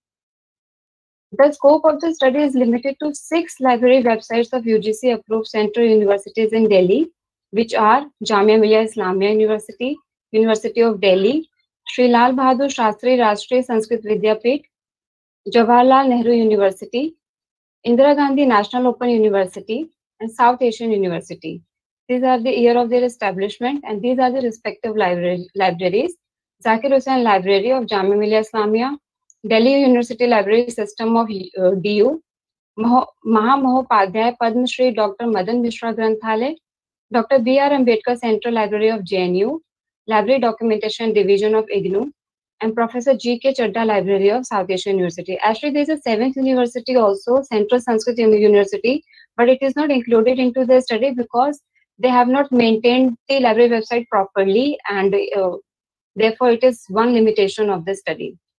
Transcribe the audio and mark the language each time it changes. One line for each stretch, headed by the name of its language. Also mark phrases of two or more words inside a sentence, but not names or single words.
English: The scope of the study is limited to 6 library websites of UGC approved central universities in Delhi, which are Jamia Millia Islamia University, University of Delhi, Sri Lal Bahadur Shastri Rashtriya Sanskrit Vidyapeeth, Jawaharlal Nehru University, Indira Gandhi National Open University, and South Asian University. These are the year of their establishment, and these are the respective libraries. Zakir Hussain Library of Jamia Millia Islamia, Delhi University Library System of DU, Mahamohopadhyay Padma Shri Dr. Madan Mishra Granthalaya, Dr. B.R. Ambedkar Central Library of JNU, Library Documentation Division of IGNOU, and Professor G.K. Chadda Library of South Asian University. Actually, there is a 7th university also, Central Sanskrit University, but it is not included into the study because they have not maintained the library website properly, and therefore it is one limitation of the study.